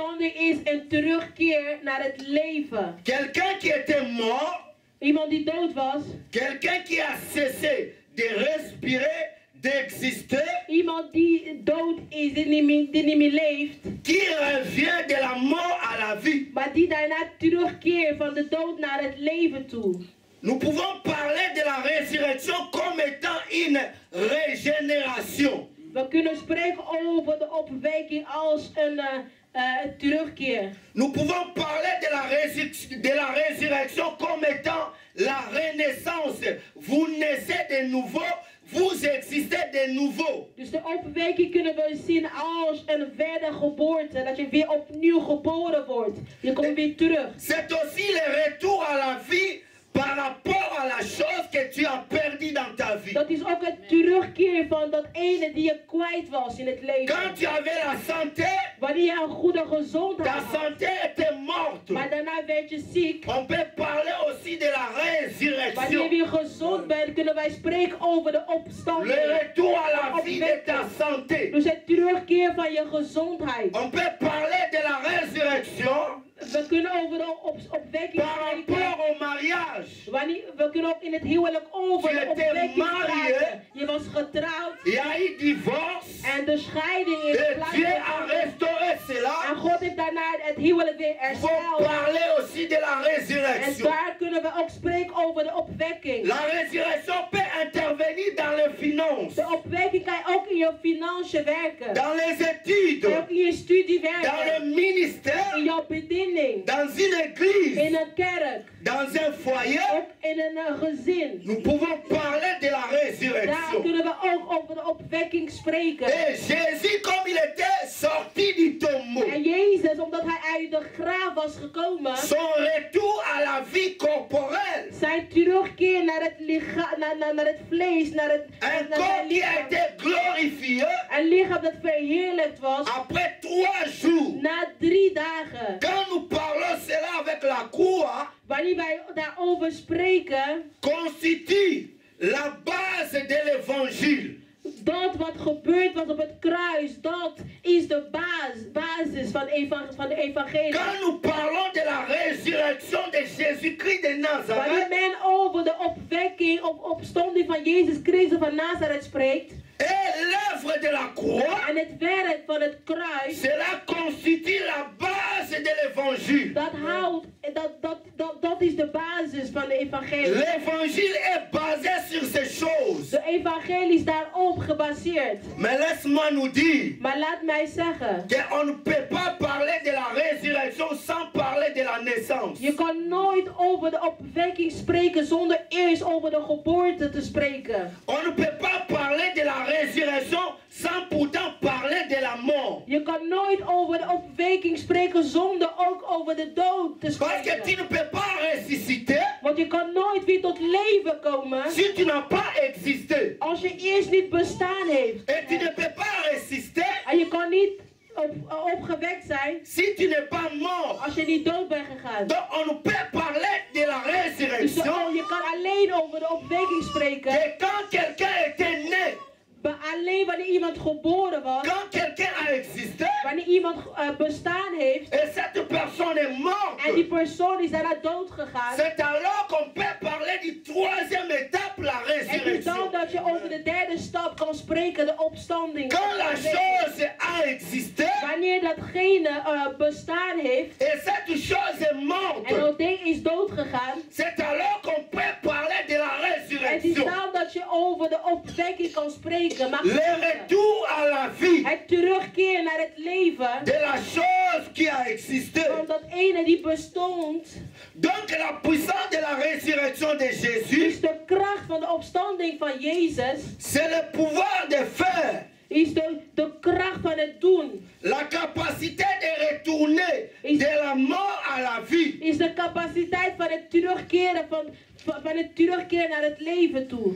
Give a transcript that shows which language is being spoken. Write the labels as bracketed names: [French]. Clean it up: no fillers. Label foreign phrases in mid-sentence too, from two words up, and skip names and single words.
[Dutch] opstanding is een terugkeer naar het leven. [French] Quelqu'un qui était mort, [Dutch] Iemand die dood was. [French] quelqu'un qui a cessé de respirer, d'exister, [Dutch] Iemand die dood is, die niet meer leeft. [French] qui revient de la mort à la vie. [Dutch] Maar die daarna terugkeert van de dood naar het leven toe. [French] Nous pouvons parler de la résurrection comme étant une régénération. [Dutch] We kunnen spreken over de opwekking als een terugkeer. [French] Nous pouvons parler de la résurrection comme étant la renaissance. Vous naissez de nouveau, vous existez de nouveau. [Dutch] Dus de opwekking kunnen we zien als een wedergeboorte. Dat je weer opnieuw geboren wordt. Je komt weer terug. [French] C'est aussi le retour à la vie par rapport à la chose que tu as perdue dans ta vie. [Dutch] Dat is ook het terugkeer van dat ene die je kwijt was in het leven. [French] Quand tu avais la santé, [Dutch] Wanneer je een goede gezondheid [French] ta [Dutch] had. [French] santé était morte. [Dutch] Maar daarna werd je ziek. [French] On peut parler aussi de la [Dutch] Wanneer je [French] résurrection. [Dutch] weer gezond bent, kunnen wij spreken over de opstanding. [French] Le retour à la vie de ta santé. [Dutch] Dus het terugkeer van je gezondheid. [French] On peut parler de la résurrection [Dutch] We kunnen over de opwekking [French] par [Dutch] spreken. [French] rapport au mariage. [Dutch] We kunnen ook in het huwelijk over [French] Tu [Dutch] de [French] étais [Dutch] opwekking [French] marié. [Dutch] spreken. Je was getrouwd. [French] Il y a eu divorce. [Dutch] En de scheiding is [French] Et Dieu a [Dutch] plaatsgevonden. [French] restauré [Dutch] En [French] cela. [Dutch] God heeft daarna het huwelijk weer [French] Il faut [Dutch] hersteld. [French] parler aussi de la [Dutch] En [French] résurrection. [Dutch] daar kunnen we ook spreken over de opwekking. [French] La résurrection peut intervenir dans les finances, [Dutch] De opwekking kan ook in je financiën werken. [French] dans les [Dutch] Kan [French] études, [Dutch] ook in je studie [French] dans [Dutch] werken. [French] le ministère, [Dutch] In jouw bediening. [French] dans une église, [Dutch] In een kerk. [French] dans un foyer. [Dutch] Ook in een gezin. [French] Nous pouvons parler de la [Dutch] Daar [French] résurrection. [Dutch] kunnen we ook over de opwekking spreken. [French] Et Jésus, comme il était sorti du tombeau, [Dutch] En Jezus, omdat hij uit de graaf was gekomen, [French] son retour à la vie corporelle, [Dutch] zijn terugkeer naar het lichaam, naar het vlees, naar het [French] un [Dutch] naar [French] corps [Dutch] zijn [French] qui a [Dutch] lichaam. [French] été glorifié [Dutch] Een lichaam dat verheerlijkt was [French] après 3 jours. [Dutch] na 3 dagen. [French] Quand nous parlons cela avec la croix, [Dutch] Wanneer wij daarover spreken, [French] constitue la base de l'évangile. [Dutch] dat wat gebeurd was op het kruis, dat is de basis van de evangelie. [French] Quand nous parlons de la résurrection de Jésus-Christ de [Dutch] Wanneer [French] Nazareth, [Dutch] men over de opwekking of opstanding van Jezus Christus van Nazareth spreekt, [French] et l'œuvre de la croix, [Dutch] en het werk van het kruis, [French] cela constitue la base de l'évangile. [Dutch] dat is de basis van de evangelie. [French] L'évangile est basé sur ces choses. [Dutch] De evangelie is daarop gebaseerd. [French] Mais laisse-moi nous dire [Dutch] Maar laat mij zeggen, [French] qu'on ne peut pas parler de la résurrection sans parler de la naissance. [Dutch] je kan nooit over de opwekking spreken zonder eerst over de geboorte te spreken. [French] On ne peut pas parler de la résurrection sans pourtant parler de la mort. [Dutch] Je kan nooit over de opwekking spreken zonder ook over de dood te [French] Parce que tu [Dutch] spreken. [French] ne peux pas ressusciter [Dutch] Want je kan nooit weer tot leven komen [French] si tu n'as pas existé. [Dutch] als je eerst niet bestaan heeft. [French] Et tu ne peux pas ressusciter [Dutch] En je kan niet opgewekt zijn [French] si tu n'es pas mort. [Dutch] als je niet dood bent gegaan. [French] Donc on ne peut parler de la [Dutch] Dus [French] résurrection [Dutch] je kan alleen over de opwekking spreken. [French] que quand quelqu'un était né, [Dutch] Maar alleen wanneer iemand geboren was, [French] quand quelqu'un a existé, [Dutch] wanneer iemand bestaan heeft [French] et cette personne est [Dutch] en die [French] morte. [Dutch] persoon is daarna dood gegaan. [French] C'est alors qu'on peut parler du troisième étape, la [Dutch] En het is [French] résurrection. [Dutch] dan dat je over de derde stap kan spreken, de opstanding. [French] Quand la chose a existé, [Dutch] Wanneer datgene bestaan heeft [French] et cette chose est [Dutch] en [French] morte, [Dutch] dat ding is dood gegaan. [French] c'est alors qu'on peut parler de la [Dutch] Het is [French] résurrection. [Dutch] dan dat je over de opwekking kan spreken. Mag [French] Le [Dutch] spreken. [French] retour à la vie [Dutch] Het terugkeer naar het leven [French] de la chose qui a existé. [Dutch] van dat ene die bestond. [French] Donc la puissance de la résurrection de Jésus, [Dutch] Dus de kracht van de opstanding van Jezus [French] c'est le pouvoir de faire, [Dutch] is de kracht van het doen. [French] la capacité de retourner de la mort à la vie. [Dutch] Is de capaciteit van het terugkeren van het terugkeren naar het leven toe.